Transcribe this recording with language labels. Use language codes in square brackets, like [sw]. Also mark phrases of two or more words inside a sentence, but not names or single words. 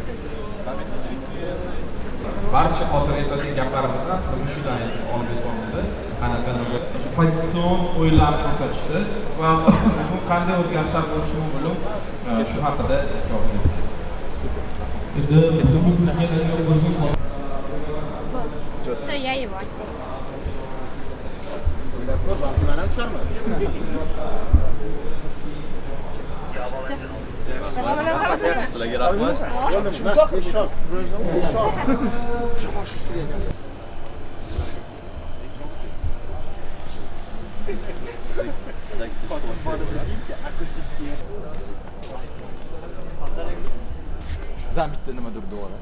[uz] barcha hozir aytadigan gaplarimizni aslida shundan olib o'tyapmiz. Qanaqa pozitsion o'yinlarni ko'rsatishdi va bu qanday o'zgarishlar bo'lishi mumkin shu haqida gapiramiz. [ru] Все, я его. [uz] sizlarga rahmat. Bizdan bitta nima durdi olasiz?